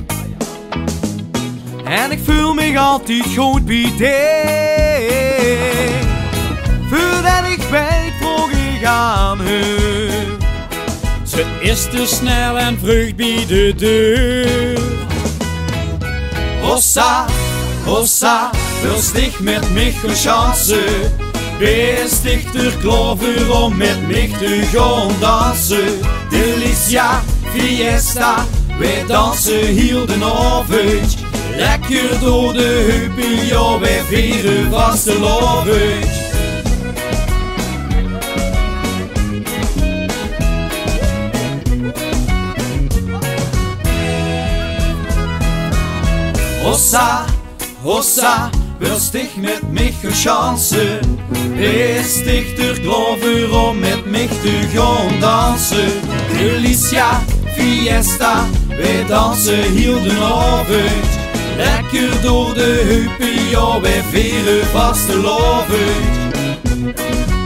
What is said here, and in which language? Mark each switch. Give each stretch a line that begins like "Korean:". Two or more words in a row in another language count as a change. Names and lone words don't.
Dutch: En ik voel me altijd goed bij die. Voordat ik weet, vroeg ik aan haar. Ze is te snel en vlug bij de deur.
German: Hossa, hossa, willst dich mit mich chansen? Bist dich durch
Dutch: Clover om met mich te gaan dansen?
Spanish: Delicia, fiesta,
Dutch: wij dansen heel de avond. Lekker door de heupen, ja, wij vieren vastelovend.
German: Hossa, hossa, willst dich mit mich chansen? Bist dich durch
Dutch: Clover om met mich te gaan dansen?
Spanish: Delicia, fiesta,
Dutch: wij dansen heel de avond. Lekker door de heupen, ja, wij vieren vastelovend.